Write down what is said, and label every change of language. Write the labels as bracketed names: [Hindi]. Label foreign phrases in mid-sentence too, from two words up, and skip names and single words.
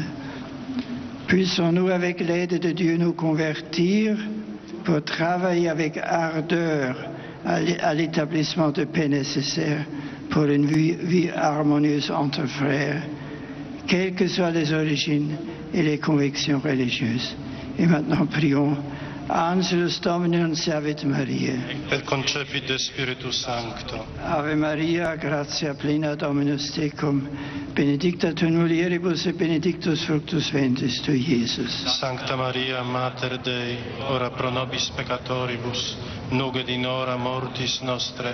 [French] Puissons-nous, avec l'aide de Dieu, nous convertir pour travailler avec ardeur à l'établissement de paix nécessaire pour une vie harmonieuse entre frères, quelles que soient les origines et les convictions religieuses. Et maintenant, prions. [Latin] Angelus Domini nunciavit Maria. Et concepit de Spiritus Sancto. Ave Maria, gratia plena Dominus tecum, benedicta tu in mulieribus et benedictus fructus ventris tui, Iesus. Sancta Maria, Mater Dei, ora pro nobis peccatoribus, nunc et in hora mortis nostre.